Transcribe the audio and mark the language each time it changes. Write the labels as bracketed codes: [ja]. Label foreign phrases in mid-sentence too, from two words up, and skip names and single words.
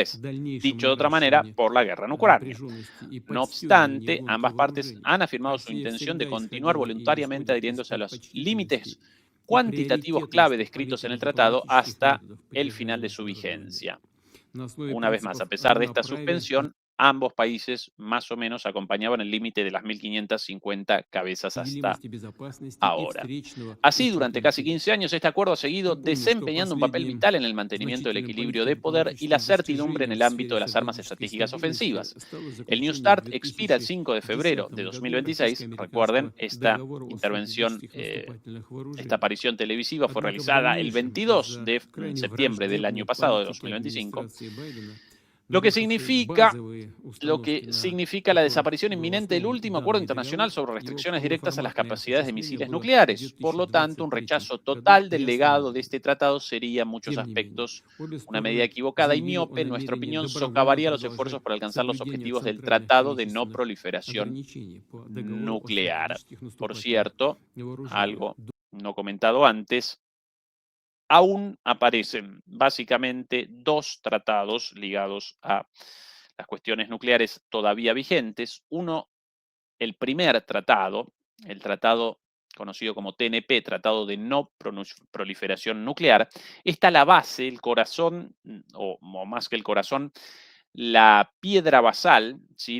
[es] 2023, [ru] дальнейшем [es] dicho de otra manera, [ru] наращивании [es] por la guerra en Ucrania. [ru] напряженности и [es] No [ru] подстегивании [es] obstante, [ru] гонки [es] ambas partes [ru] вооружений. [es] han afirmado su [ru] Россия [es] intención de [ru] всегда [es] continuar [ru] исходила и [es] voluntariamente [ru] исходит из [es] adhiriéndose a los [ru] предпочтительностей [es] límites [ru] и [es] cuantitativos clave [ru] приоритетности [es] descritos en el [ru] политики [es] tratado [ru] дипломатических [es] hasta [ru] методов [es] el final de [ru] поддержания [es] su [ru] международного мира. [es] vigencia. [ru] На основе [es] Una vez más, a [ru] принципов [es] pesar de esta [ru] равноправия и [es] suspensión, ambos países más o menos acompañaban el límite de las 1.550 cabezas hasta [ru] неделимости безопасности и [es] ahora. [ru] встречного [es] Así, [ru] учета [es] durante casi [ru] интересов. [es] 15 años, este acuerdo ha seguido [ru] Напомню, что [es] desempeñando un papel [ru] последним [es] vital en el mantenimiento del [ru] значительным [es] equilibrio de poder y la [ru] политико-дипломатическим [es] certidumbre en [ru] достижением [es] el [ru] в [es] ámbito [ru] сфере [es] de las armas [ru] стратегической [es] estratégicas [ru] стабильности [es] ofensivas. [ru] стало [es] El New [ru] заключение в [es] START expira el 5 de febrero [ru] 2010 [es] de [ru] году [es] 2026. Recuerden, [ru] российско-американского [es] esta [ru] договора о [es] intervención, [ru] стратегических наступательных [es] esta [ru] вооружениях. [es] aparición televisiva fue [ru] Однако в [es] realizada el [ru] дальнейшем [es] 22 [ru] из-за [es] de [ru] крайне [es] septiembre del año [ru] враждебной [es] pasado, de [ru] политики [es] 2025, [ru] администрации Байдена, [es] lo que [ru] нарушившей [es] significa [ru] базовые [es] lo [ru] установки, [es] que [ru] на [es] significa la [ru] которых [es] desaparición [ru] был [es] inminente del [ru] основан [es] último acuerdo [ru] данный [es] internacional [ru] договор, [es] sobre [ru] его [es] restricciones directas a las [ru] полноформатное [es] capacidades de [ru] осуществление [es] misiles [ru] было в [es] nucleares. Por lo tanto, un [ru] 2023 [es] rechazo [ru] году [es] total del legado de [ru] приостановлено. [es] este tratado sería, en muchos [ru] Тем не менее, [es] aspectos, [ru] обе [es] una medida [ru] стороны [es] equivocada y [ru] заявили о [es] miope. En nuestra [ru] намерении [es] opinión, [ru] добровольно [es] socavaría los [ru] продолжать [es] esfuerzos por alcanzar los [ru] соблюдение [es] objetivos del [ru] центральных [es] Tratado de No [ru] количественных [es] Proliferación [ru] ограничений по договору о [es] Nuclear. [ru] стратегических [es] Por [ru] наступательных [es] cierto, [ru] вооружениях. [es] algo no comentado antes, aún aparecen básicamente dos tratados ligados a las cuestiones nucleares todavía vigentes. Uno, el primer tratado, el tratado conocido como TNP, Tratado de No Proliferación Nuclear, está la base, el corazón, o más que el corazón, la piedra basal, ¿sí?